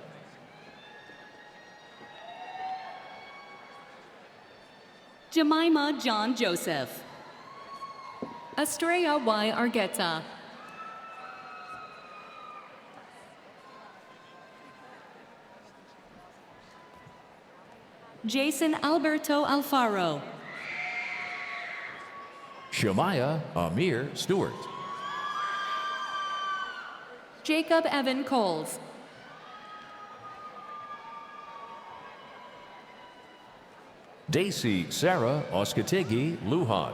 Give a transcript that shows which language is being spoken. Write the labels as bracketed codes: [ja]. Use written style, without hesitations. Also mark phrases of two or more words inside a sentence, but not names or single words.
[en] Jemima John Joseph. Estrella Y. Argueta. Jason Alberto Alfaro. Shemaiah Amir Stewart. Jacob Evan Coles. Daisy Sarah Oskategi Lujan.